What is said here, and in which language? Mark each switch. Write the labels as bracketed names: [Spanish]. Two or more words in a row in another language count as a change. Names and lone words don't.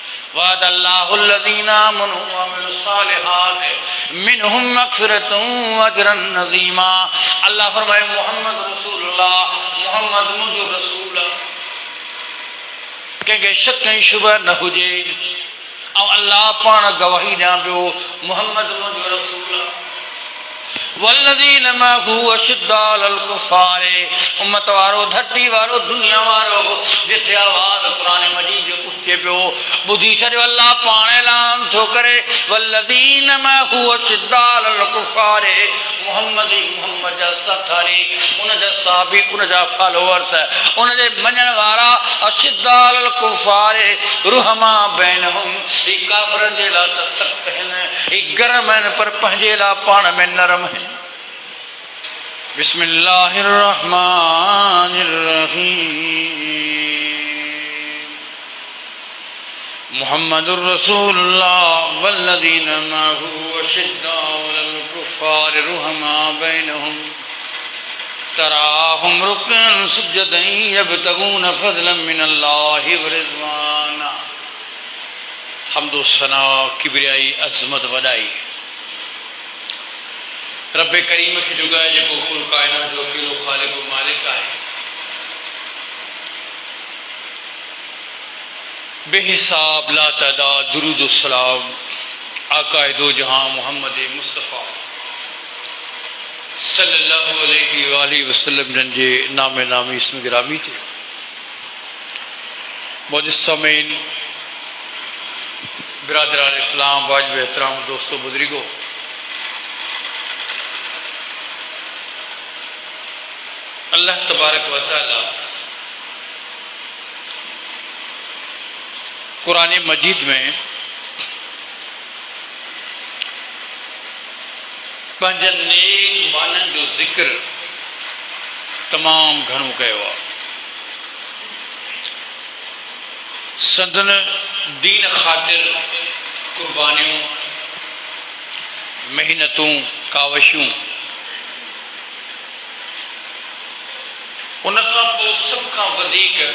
[Arabic] وعد الله الذين آمنوا وعملوا الصالحات منهم مغفرة وأجرا عظيما. [Sindhi] अल्लाह फरमाए [Arabic] محمد رسول الله, [Sindhi] मोहम्मद मुझो रसूल कंहिंखे शक ऐं शुबह न हुजे। ऐं अल्लाह पाण गवाही ॾियां पियो मोहम्मद मुंहिंजो रसूल [Arabic] والذين معه أشداء على الكفار, [Sindhi] उम्मत वारो, धरती वारो, दुनिया वारो, जिथे आवाज़ क़ुरान मजीद जो पुछे पियो ॿुधी छॾियो। अल्लाह पाण ऐलान थो करे [Arabic] والذين معه أشداء على الكفار, [Sindhi] मोहम्मद मोहम्मद जा साथारी, उनजा साहबी, उनजा फॉलोअर्स, उनजे मञण वारा, [Arabic] أشداء على الكفار رحماء بينهم, [Sindhi] ही काफ़िरनि जे लाइ त सख़्त आहिनि, ही गरम आहिनि पर पंहिंजे लाइ पाण में नरम आहिनि। [Arabic] بسم الله الرحمن الرحيم. محمد رسول الله والذين معه أشداء على الكفار رحماء بينهم تراهم ركعا سجدا يبتغون فضلا من الله ورضوانا. [Sindhi] हम्दो सना, किबरियाई, अज़मत, वॾाई रब करीम खे जुगाए जेको कुल कायनात जो अकेलो ख़ालिक़ व मालिक आहे। बेहिसाब लातदाद दुरूद सलाम आकाए दो जहां मोहम्मद मुस्तफ़ा [Arabic] صلى الله عليه وسلم [Sindhi] जन जे नामे नामी इसम गिरामी थे। मौजूद समीन, बिरादरान इस्लाम, वाजिब एहतराम, दोस्तों, बुजुर्गों, [Arabic] الله تبارك وتعالى [Sindhi] कुरान मजीद में पंहिंजनि नेक माननि जो ज़िक्र तमाम घणो कयो आहे। संदन दीन ख़ातिर कुर्बानियूं, मेहनतूं, कावशूं, उन खां पोइ सभ खां वधीक